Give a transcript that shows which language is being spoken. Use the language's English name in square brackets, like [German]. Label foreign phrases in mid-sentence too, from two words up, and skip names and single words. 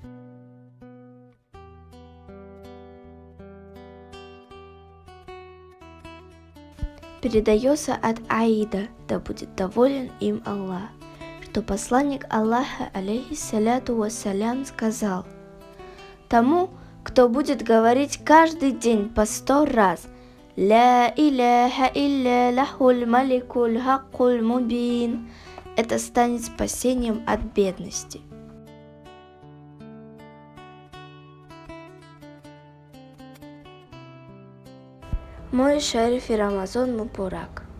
[Russian] Передается от Аида, да будет доволен им Аллах, что посланник Аллаха, [Arabic] عليه الصلاة والسلام, [Russian] сказал: тому, кто будет говорить каждый день по 100 раз [Arabic] «لا إله إلا الله الملك الحق المبين», [Russian] это станет спасением от бедности. Мой шариф и [Arabic] رمضان مبارك.